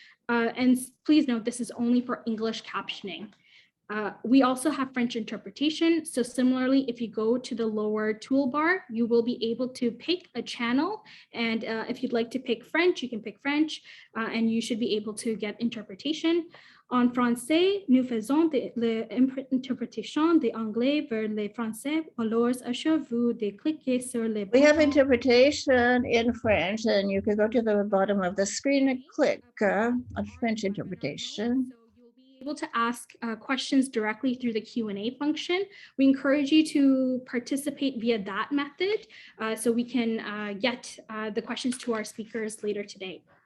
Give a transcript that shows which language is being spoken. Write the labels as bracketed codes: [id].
[en] And please note, this is only for English captioning. We also have French interpretation. So similarly, if you go to the lower toolbar, you will be able to pick a channel. And if you'd like to pick French, you can pick French, and you should be able to get interpretation. [fr] En français, nous faisons l'interprétation des anglais vers les français. Alors, assure-vous de cliquer sur les [en] We have interpretation in French, and you can go to the bottom of the screen and click on French interpretation. You'll be able to ask questions directly through the Q&A function. We encourage you to participate via that method so we can get the questions to our speakers later today.